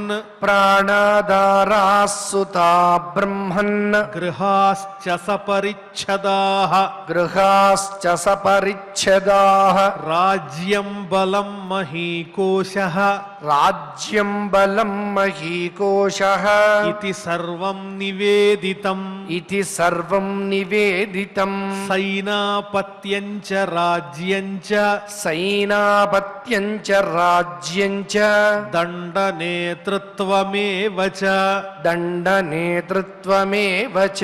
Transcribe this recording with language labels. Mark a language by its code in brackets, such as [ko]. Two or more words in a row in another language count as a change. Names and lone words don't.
[sa] ప్రాణాదారాసుతా బ్రహ్మన్ గృహాశ్చ సపరిచ్ఛదాః గృహాశ్చ సపరిచ్ఛదాః రాజ్యం బలం మహీకోశః రాజ్యం బలం మహీకోశః इति सर्वं निवेदितम् इति सर्वं निवेदितं सैनापत्यं च राज्यं च सैनापत्यं च राज्यं च दण्डनेतृत्वमेव च दण्डनेतृत्वमेव च